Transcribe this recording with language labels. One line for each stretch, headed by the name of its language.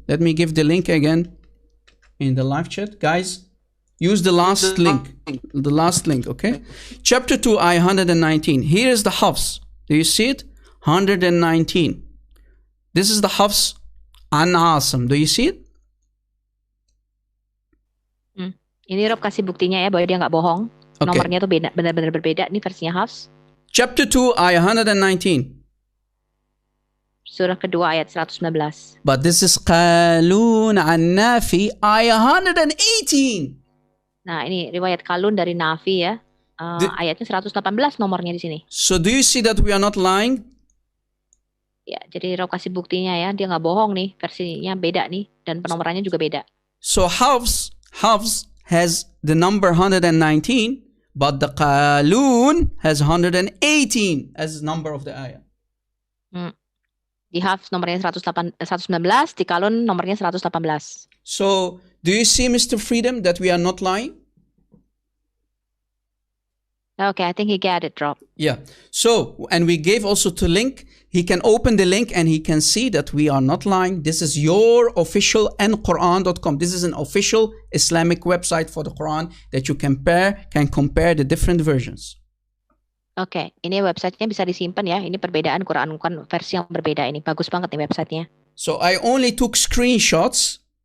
English: Let me give the link again in the live chat, guys. Use the last link. The last link, okay? Chapter 2, ayah 119. Here is the Hafs. Do you see it? 119. This is the Hafs an Asim. Do you see it?
Indonesian: Ini Rob kasih buktinya ya bahwa dia nggak bohong.
English: Okay.
Indonesian: Nomornya tuh benar-benar berbeda. Ini versinya Hafs.
English: Chapter 2, ayah 119.
Indonesian: Surah kedua ayat 119.
English: But this is Qalun an Nafi, ayah 118.
Indonesian: Nah, ini riwayat Kalun dari Nafi ya. Ayatnya 118 nomornya di sini.
English: So do you see that we are not lying?
Indonesian: Ya, jadi Rob kasih buktinya ya, dia nggak bohong nih, versinya beda nih dan penomorannya juga beda.
English: So Hafs has the number 119, but the Qalun has 118 as the number of the ayah.
Indonesian: Di Hafs nomornya 119, di Kalun nomornya 118.
English: So do you see, Mr. Freedom, that we are not lying? Okay, I think he got it, Rob. Yeah. So, and we gave also to link. He can open the link and he can see that we are not lying. This is your official nquran.com. This is an official Islamic website for the Quran that you can compare the different versions.
Indonesian: Oke, ini websitenya bisa disimpan ya. Ini perbedaan Quran versi yang berbeda ini. Bagus banget nih websitenya.
English: So I only took screenshots.